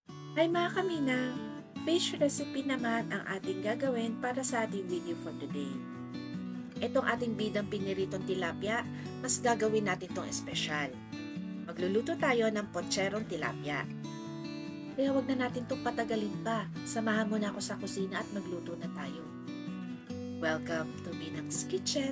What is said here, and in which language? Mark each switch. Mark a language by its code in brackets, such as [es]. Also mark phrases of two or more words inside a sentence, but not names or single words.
[tl] Hi mga kaminang! [en] Fish recipe [tl] naman ang ating gagawin para sa ating video [en] for today. [tl] Itong ating bidang piniritong tilapia, mas gagawin natin itong espesyal. Magluluto tayo ng potserong tilapia. Kaya wag na natin itong patagalin pa. Samahan mo na ako sa kusina at magluto na tayo. [en] Welcome to Minang's Kitchen!